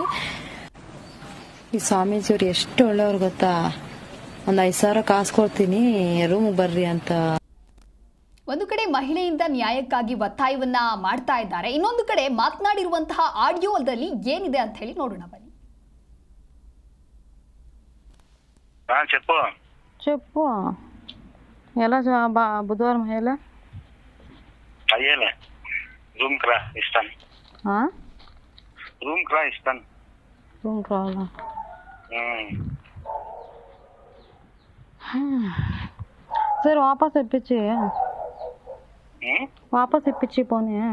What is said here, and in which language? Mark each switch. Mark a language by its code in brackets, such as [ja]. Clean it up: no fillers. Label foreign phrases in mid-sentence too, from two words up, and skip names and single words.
[kn] ಈ ಸ್ವಾಮೀಜಿಯವ್ರು ಎಷ್ಟು ಒಳ್ಳೆಯವ್ರು ಗೊತ್ತಾ, ಒಂದು 5,000 ಕಾಸು ಕೊಡ್ತೀನಿ ರೂಮ್ ಬರ್ರಿ ಅಂತ. ಒಂದು ಕಡೆ ಮಹಿಳೆಯಿಂದ ನ್ಯಾಯಕ್ಕಾಗಿ ಒತ್ತಾಯವನ್ನ ಮಾಡ್ತಾ ಇದ್ದಾರೆ, ಇನ್ನೊಂದು ಕಡೆ ಮಾತನಾಡಿರುವಂತಹ ಆಡಿಯೋದಲ್ಲಿ ಏನಿದೆ ಅಂತ ಹೇಳಿ ನೋಡೋಣ ಬನ್ನಿ. [te] చెప్పు ఎలా బుధవారం ఎలా అయ్యేలే రూమ్ రా ఇస్తాను. రూమ్ రా ఇస్తాను. రూమ్ రావాలా? సరే వాపస్ ఇప్పించి పోనీ